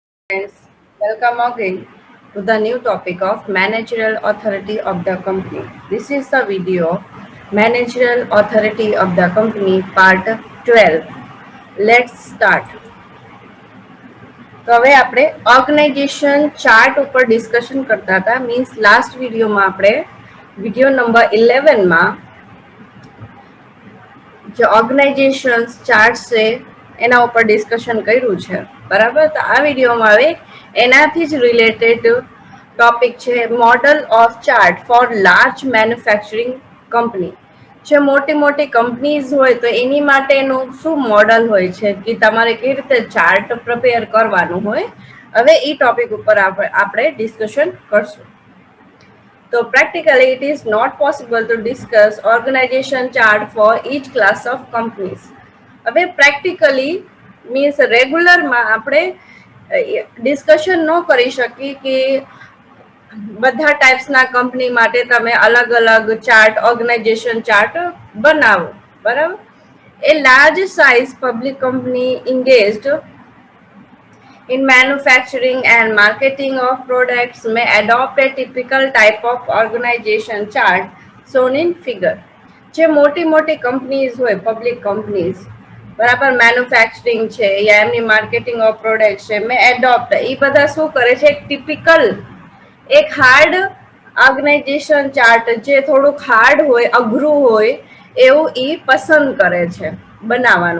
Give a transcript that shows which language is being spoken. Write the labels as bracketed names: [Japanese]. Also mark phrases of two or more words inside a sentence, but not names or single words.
[English] Friends, welcome again to the new topic of managerial authority of the company. This is the video of managerial authority of the company part 12. Let's start. [Gujarati] તો હવે આપણે [English] organization chart [Gujarati] ઉપર ડિસ્કશન કરતા હતા. [English] means last [Gujarati] વિડીયોમાં આપણે [English] video number [Gujarati] 11માં જે [English] organization chart [Gujarati] છે એના ઉપર ડિસ્કશન કર્યું છે. બરાબર, તો આ વિડીયોમાં હવે એનાથી જ [English] related topic [Gujarati] છે [English] model of chart for large manufacturing company. [Gujarati] જે મોટી મોટી કંપનીઝ હોય તો એની માટેનું શું મોડલ હોય છે કે તમારે કેવી રીતે [English] chart prepare [Gujarati] કરવાનું હોય. હવે એ ટોપિક ઉપર આપણે ડિસ્કશન કરશું. [English] So practically it is not possible to discuss organization chart for each class of companies. [Gujarati] હવે [English] practically means regular [Gujarati] માં આપણે ડિસ્કશન ન કરી શકી કે બધા ટાઈપ્સના કંપની માટે તમે અલગ અલગ [English] chart organization chart [Gujarati] બનાવો. [English] બરાબર, a large size public company engaged in manufacturing and marketing of products may adopt a typical type of organization chart shown in figure. [Gujarati] જે મોટી મોટી કંપનીઝ હોય [English] public companies, [Gujarati] બરાબર, મેન્યુફેક્ચરિંગ છે યા એમની [English] marketing of product [Gujarati] છે, [English] may adopt, [Gujarati] એ બધા શું કરે છે એક ટિપિકલ એક [English] hard organization chart [Gujarati] જે થોડુંક હાર્ડ હોય અઘરું હોય એવું એ પસંદ કરે છે બનાવવાનું.